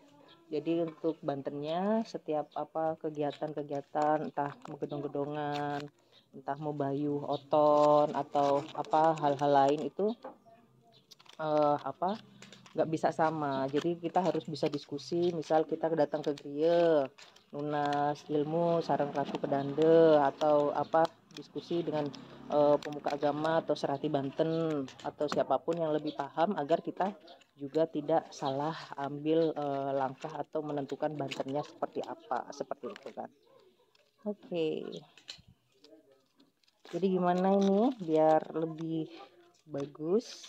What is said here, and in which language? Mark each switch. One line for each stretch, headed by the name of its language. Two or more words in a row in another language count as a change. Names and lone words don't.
Indonesian: Jadi untuk bantennya setiap apa kegiatan-kegiatan entah mau gedong-gedongan, entah mau
Balinese: bayuh oton
Indonesian: atau apa hal-hal lain itu apa nggak bisa sama. Jadi kita harus bisa diskusi, misal kita datang ke griya
Balinese: nunas ilmu sareng ratu pedande
Indonesian: atau apa diskusi dengan pemuka agama atau
Balinese: serati Banten
Indonesian: atau siapapun yang lebih paham agar kita juga tidak salah ambil langkah atau menentukan bantennya seperti apa, seperti itu kan. Oke. Jadi gimana ini biar lebih bagus?